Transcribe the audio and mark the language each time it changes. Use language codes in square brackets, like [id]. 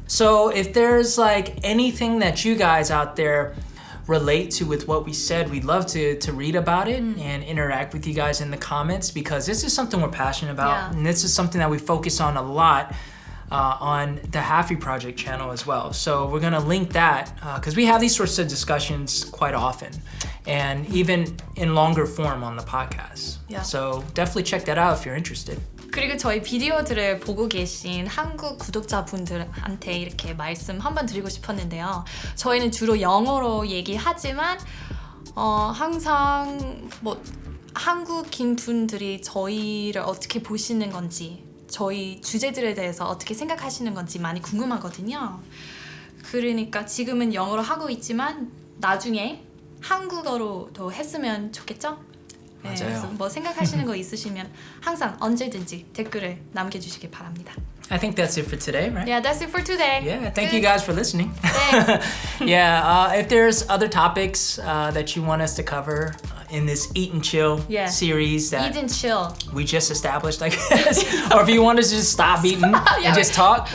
[en] So if there's like anything that you guys out there relate to with what we said, we'd love to read about it and interact with you guys in the comments, because this is something we're passionate about. And this is something that we focus on a lot on the Halfie Project channel as well. So we're gonna link that because we have these sorts of discussions quite often, and even in longer form on the podcast. So definitely check that out if you're interested. [ko] 그리고 저희 비디오들을 보고 계신 한국 구독자분들한테 이렇게 말씀 한번 드리고 싶었는데요. 저희는 주로 영어로 얘기하지만 항상 뭐 한국인 분들이 저희를 어떻게 보시는 건지, 저희 주제들에 대해서 어떻게 생각하시는 건지 많이 궁금하거든요. 그러니까 지금은 영어로 하고 있지만 나중에 한국어로도 했으면 좋겠죠? 네, 그래서 뭐 생각하시는 거 있으시면 항상 언제든지 댓글을 남겨주시기 바랍니다. [en] I think that's it for today, right? Yeah, that's it for today. Yeah, thank you guys for listening. Thanks. Yeah, if there's other topics that you want us to cover in this Eat and Chill series that Eat and chill. we just established, I guess, or if you want us to just stop eating and just talk,